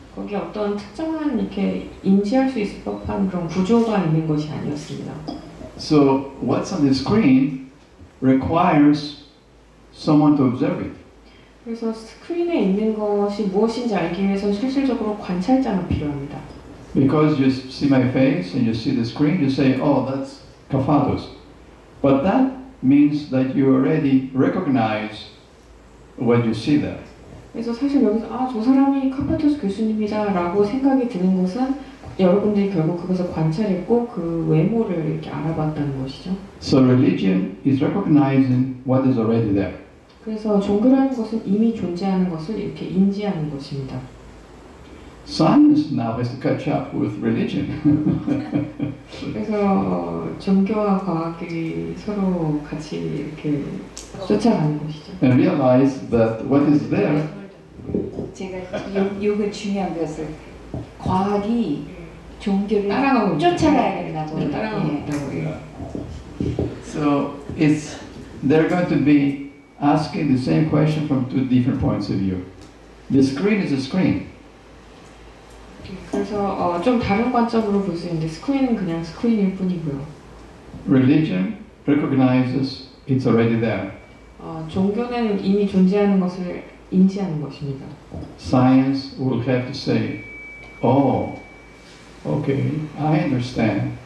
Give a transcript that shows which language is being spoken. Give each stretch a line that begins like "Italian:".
Korean: 거기에 어떤 특정한 이렇게 인지할 수 있을 법한 그런 구조가 있는 것이 아니었습니다.
English: So what's on the screen requires someone to observe it.
Korean: 그래서 스크린에 있는 것이 무엇인지 알기 위해서 실질적으로 관찰자가 필요합니다.
English: Because you see my face and you see the screen, you say, oh, that's Kafatos. But that means that you already recognize what you see there.
Korean: 그래서 사실 여기서 저 사람이 카파토스 교수님이다라고 생각이 드는 것은 여러분들이 결국 그것을 관찰했고 그 외모를 이렇게 알아봤다는 것이죠.
English: So religion is recognizing what is already there.
Korean: 그래서 종교라는 것은 이미 존재하는 것을 이렇게 인지하는 것입니다.
English: Science now has to catch up with religion.
Korean: 그래서 종교와 과학이 서로 같이 이렇게 쫓아가는 것이죠.
English: And realize that what is there.
Korean: 제가 요거 중요한 것을 과학이 종교를 따라가고 쫓아가야 된다고. 따라가고 있다고.
English: So they're going to be asking the same question from two different points of view. The screen is a screen.
Korean: 그래서 좀 다른 관점으로 볼 수 있는데 스크린은 그냥 스크린일 뿐이고요.
English: Religion recognizes it's already there.
Korean: 종교는 이미 존재하는 것을 인지하는 것입니다.
English: Science will have to say, oh, okay, I understand.